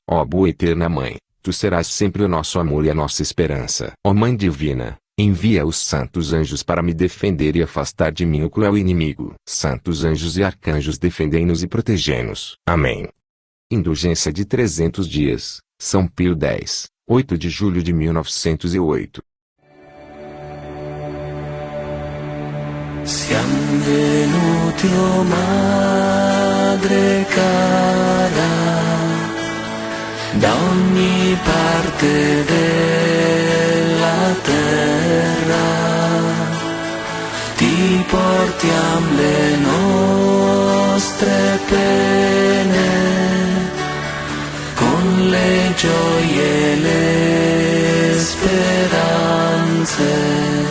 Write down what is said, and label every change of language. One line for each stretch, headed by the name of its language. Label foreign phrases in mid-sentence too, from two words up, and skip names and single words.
Portuguese: Ó boa e eterna Mãe, tu serás sempre o nosso amor e a nossa esperança. Ó Mãe Divina, envia os santos anjos para me defender e afastar de mim o cruel inimigo. Santos anjos e arcanjos, defendei-nos e protegei-nos. Amém. Indulgência de 300 dias, São Pio X, 8 de julho de 1908.
Italian: Siam venuti, o Madre cara, da ogni parte della terra, ti portiam le nostre pene, con le gioie e le speranze.